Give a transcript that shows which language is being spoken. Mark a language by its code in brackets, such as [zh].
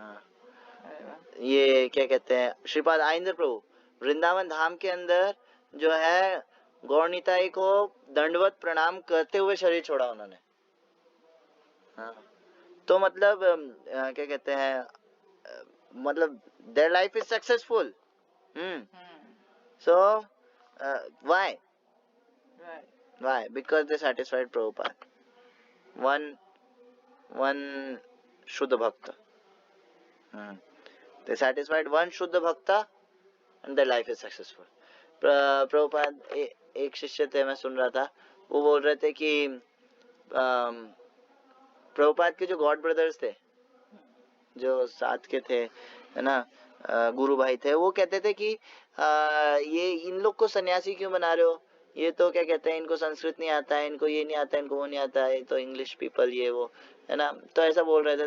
[hi] हाँ ये क्या कहते हैं श्रीपाद आइंदर प्रभु वृंदावन धाम के अंदर जो है गौरनीताई को दंडवत प्रणाम करते हुए शरीर छोड़ा उन्होंने। हाँ तो मतलब क्या कहते हैं मतलब [en] their life is successful. So why because they satisfied Prabhupada, one Shuddha Bhakta. They satisfied one Shuddha Bhakta and their life is successful. [hi] Prabhupada एक शिष्य थे, मैं सुन रहा था, वो बोल रहे थे कि प्रभुपाद के जो गॉड ब्रदर्स थे जो साथ के थे, है ना, गुरु भाई थे, वो कहते थे कि ये इन लोग को सन्यासी क्यों बना रहे हो, ये तो क्या कहते हैं इनको संस्कृत नहीं आता है, इनको ये नहीं आता है, इनको वो नहीं आता है, तो इंग्लिश पीपल ये वो, है ना। तो ऐसा बोल रहे थे।